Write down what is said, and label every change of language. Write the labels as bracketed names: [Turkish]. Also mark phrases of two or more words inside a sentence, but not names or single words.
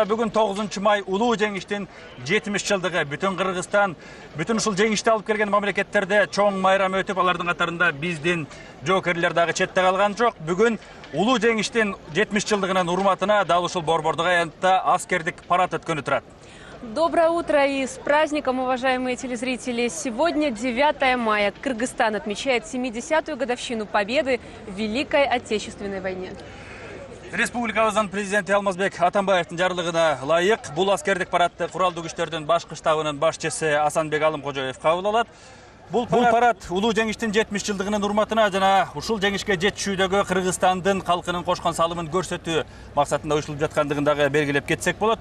[Kyrgyz] Бүгүн 9 май улуу жеңиштин 70 жылдыгы. Бүтүн Кыргызстан, бүтүн ушул жеңишти алып келген мамлекеттерде чоң майрам өтүп, алардын катарында биздин жоокерлер дагы четте калган жок. Бүгүн улуу жеңиштин 70 жылдыгынын урматына дал ушул Борбордук аянтта аскердик парад өткөнү турат. [Russian] Доброе утро и с праздником, уважаемые телезрители! Сегодня 9 мая. Кыргызстан отмечает 70-ю годовщину победы в Великой Отечественной войне. [Kyrgyz] Республикабыздын президенти Алмазбек Атамбаевдин жарлыгына ылайык бул аскердик парадты куралдуу күчтөрдүн башкы штабынын башчысы Асанбек Алымкожоев кабыл алат. Бул парад улуу жеңиштин 70 жылдыгынын урматына жана ушул жеңишке жетишүүдөгү Кыргызстандын калкынын кошкон салымын көрсөтүү максатында уюштурулуп жаткандыгын дагы белгилеп кетсек болот.